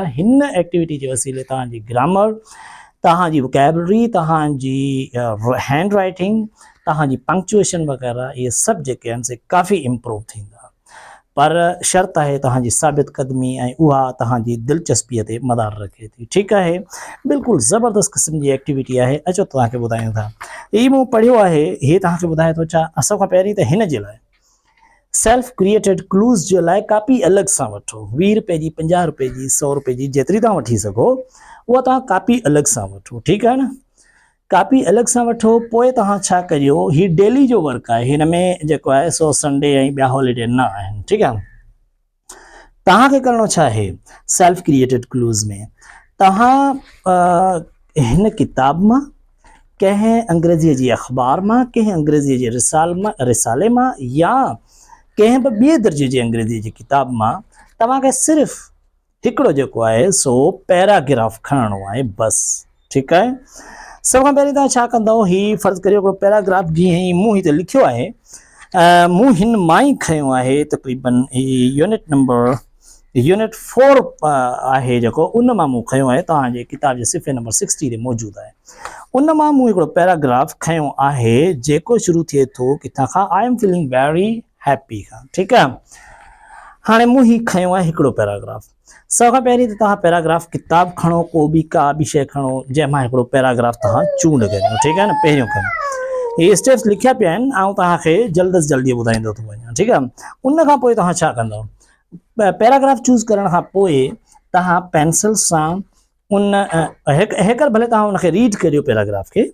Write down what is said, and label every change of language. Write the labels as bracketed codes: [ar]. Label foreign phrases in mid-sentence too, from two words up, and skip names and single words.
[sd] हिन एक्टिविटी जे वसीले तव्हांजी ग्रामर, तव्हांजी वोकैबुलरी, तव्हांजी [en] hand writing, [sd] तव्हांजी पंक्चुएशन वग़ैरह इहे सभु जेके आहिनि से काफ़ी इम्प्रूव थींदा। पर शर्त आहे तव्हांजी साबित क़दमी ऐं उहा तव्हांजी दिलचस्पीअ ते मदार रखे थी। ठीकु आहे, बिल्कुलु ज़बरदस्त क़िस्म जी एक्टिविटी आहे। अचो तव्हांखे ॿुधायूं था। हीअ मूं पढ़ियो आहे, हीअ तव्हांखे ॿुधाए थो छा। असां खां पहिरीं त हिन जे लाइ [en] self created clues [sd] जे लाइ कापी अलॻि सां वठो। 20 रुपए जी, 50 रुपए जी, 100 रुपए जी, जेतिरी तव्हां वठी सघो उहा तव्हां कापी अलॻि सां वठो। ठीकु आहे न, कापी अलॻि सां वठो। पोइ तव्हां छा करियो, हीउ डेली जो वर्क आहे, हिन में जेको आहे सो संडे ऐं ॿिया हॉलीडे न आहिनि। ठीकु आहे, तव्हांखे करिणो छा आहे [en] self created clues [sd] में, तव्हां हिन किताब मां, कंहिं अंग्रेज़ीअ जी अख़बार मां, कंहिं अंग्रेज़ीअ जे रिसाले मां या कंहिं बि ॿिए दर्जे जी अंग्रेज़ीअ जी किताब मां तव्हांखे सिर्फ़ु हिकिड़ो जेको आहे सो पैराग्राफ खणणो आहे बसि। ठीकु आहे, सभ खां पहिरीं तव्हां छा कंदव, हीउ फ़र्ज़ु करियो हिकिड़ो पैराग्राफ जीअं ई मूं हिते लिखियो आहे, मूं हिन मां ई खयो आहे तक़रीबन यूनिट 4 आहे जेको, उन मां मूं खयो आहे। तव्हांजे किताब जे सिफ़े नंबर 60 ते मौजूदु आहे। उन मां मूं हिकिड़ो पैराग्राफ खयो आहे जेको शुरू थिए थो किथां खां, [en] I am feeling very happy खां। [sd] ठीकु आहे, हाणे मूं ही खयो आहे हिकिड़ो पैराग्राफ। सभ खां पहिरीं त तव्हां पैराग्राफ किताब खणो, को बि का बि शइ खणो जंहिंमां हिकिड़ो पैराग्राफ तव्हां चूंड करियो। ठीकु आहे न, पहिरियों कमु इहे स्टेप्स लिखिया पिया आहिनि, ऐं तव्हांखे जल्द अज़ जल्दी ॿुधाईंदो थो वञा। ठीकु आहे, उन खां पोइ तव्हां छा कंदव, [en] paragraph choose [sd] करण खां पोइ तव्हां पेंसिल सां उन हेकर भले तव्हां उनखे रीड करियो पैराग्राफ खे।